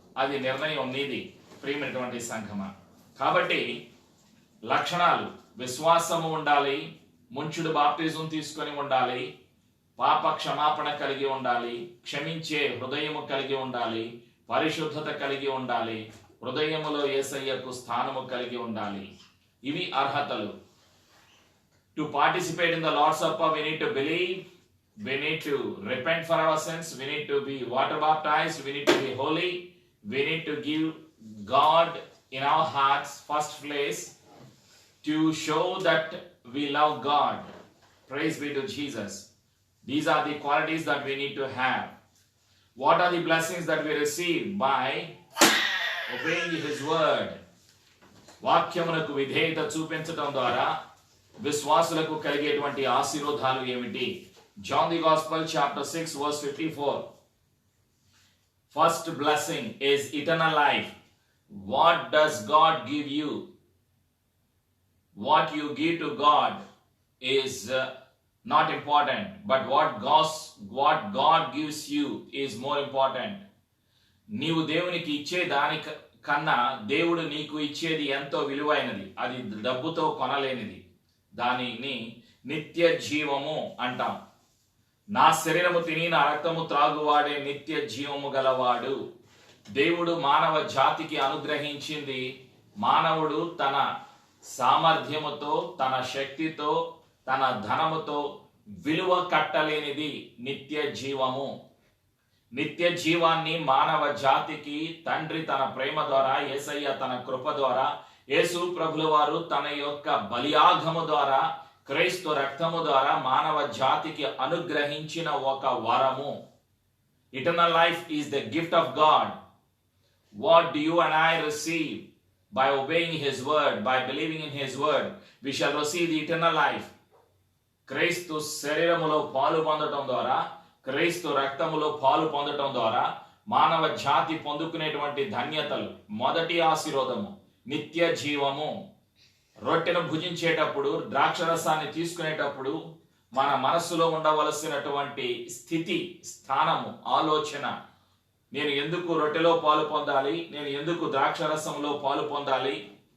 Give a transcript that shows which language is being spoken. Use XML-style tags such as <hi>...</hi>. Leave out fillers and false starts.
<te>అది నిర్ణయం నీది, ప్రియమైనటువంటి సంఘమా. కాబట్టి లక్షణాలు: విశ్వాసము ఉండాలి, ముంచుడు బాప్టిజం తీసుకొని ఉండాలి, పాప క్షమాపణ కలిగి ఉండాలి, క్షమించే హృదయము కలిగి ఉండాలి, పరిశుద్ధత కలిగి ఉండాలి, హృదయములో యేసయ్యకు స్థానము కలిగి ఉండాలి. ఇవి అర్హతలు.</te> <en>To participate in the Lord's Supper, we need to believe, we need to repent for our sins, we need to be water baptized, we need to be holy, we need to give God in our hearts first place to show that we love God. Praise be to Jesus. These are the qualities that we need to have. What are the blessings that we receive by obeying His word?</en> <te>వాక్యమునకు విధేయత చూపించడం ద్వారా విశ్వాసులకు కలిగేటువంటి ఆశీర్వాదాలు ఏమిటి?</te> <en>John the Gospel chapter 6 verse 54. First blessing is eternal life. What does God give you? What you give to God is not important, but what God gives you is more important.</en> <te>నీవు దేవునికి ఇచ్చే దాని కన్నా దేవుడు నీకు ఇచ్చేది ఎంతో విలువైనది. అది డబ్బుతో కొనలేనిది. దానిని నిత్య జీవము అంటాం. నా శరీరము తిని నా రక్తము త్రాగువాడే నిత్య జీవము గలవాడు. దేవుడు మానవ జాతికి అనుగ్రహించింది, మానవుడు తన సామర్థ్యముతో, తన శక్తితో, తన ధనముతో విలువ కట్టలేనిది నిత్య జీవము. నిత్య జీవాన్ని మానవ జాతికి తండ్రి తన ప్రేమ ద్వారా, యేసయ్య తన కృప ద్వారా, యేసు ప్రభుల వారు తన యొక్క బలియాగము ద్వారా, క్రీస్తు రక్తము ద్వారా మానవ జాతికి అనుగ్రహించిన ఒక వరము.</te> <en>Eternal life is the gift of God. What do you and I receive? By obeying His word, by believing in His word, we shall receive the eternal life.</en> <te>క్రీస్తు శరీరములో పాలు పొందటం ద్వారా, క్రీస్తు రక్తములో పాలు పొందటం ద్వారా మానవ జాతి పొందుకునేటువంటి ధన్యతలు. మొదటి ఆశీర్వాదము నిత్య జీవము. రొట్టెను భుజించేటప్పుడు, ద్రాక్షరసాన్ని తీసుకునేటప్పుడు మన మనస్సులో ఉండవలసినటువంటి స్థితి, స్థానము, ఆలోచన, నేను ఎందుకు రొట్టెలో పాలు పొందాలి, నేను ఎందుకు ద్రాక్షరసంలో పాలు పొందాలి?</te>